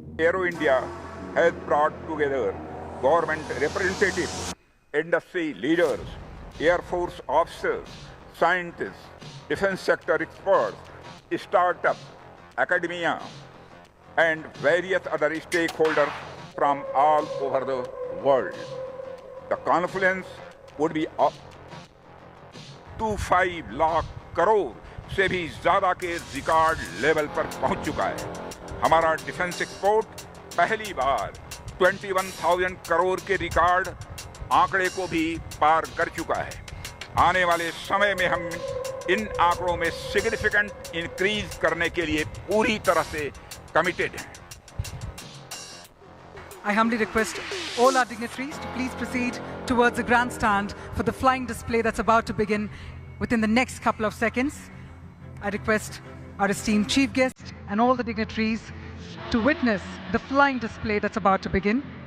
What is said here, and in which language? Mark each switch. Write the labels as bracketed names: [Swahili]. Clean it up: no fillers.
[English] Aero India has brought together government representatives, industry leaders, Air Force officers, scientists, defense sector experts, startups, academia, and various other stakeholders from all over the world. The confluence would be up to [Hindi] 5 lakh crore से भी ज़्यादा के record level पर पहुंच चुका है। हमारा defence export पहली बार 21,000 करोड़ के रिकॉर्ड आंकड़े को भी पार कर चुका है। आने वाले समय में हम इन आंकड़ों में सिग्निफिकेंट इंक्रीज करने के लिए पूरी तरह से कमिटेड हैं। [English] I humbly request all our dignitaries to please proceed towards the grandstand for the flying display that's about to begin within the next couple of seconds. I request our esteemed chief guest and all the dignitaries to witness the flying display that's about to begin.